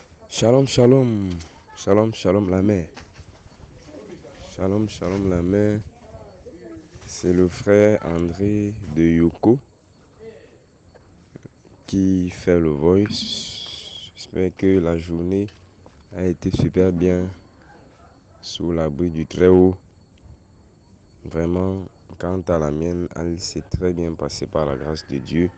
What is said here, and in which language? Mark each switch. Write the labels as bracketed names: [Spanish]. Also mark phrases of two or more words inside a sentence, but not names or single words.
[Hebrew] שלום, שלום, שלום, שלום [French] la mer. [Hebrew] שלום, שלום [French] la mer. C'est le frère André de Yoko qui fait le voice. J'espère que la journée a été super bien sous l'abri du Très-Haut. Vraiment, quant à la mienne, elle s'est très bien passée par la grâce de Dieu.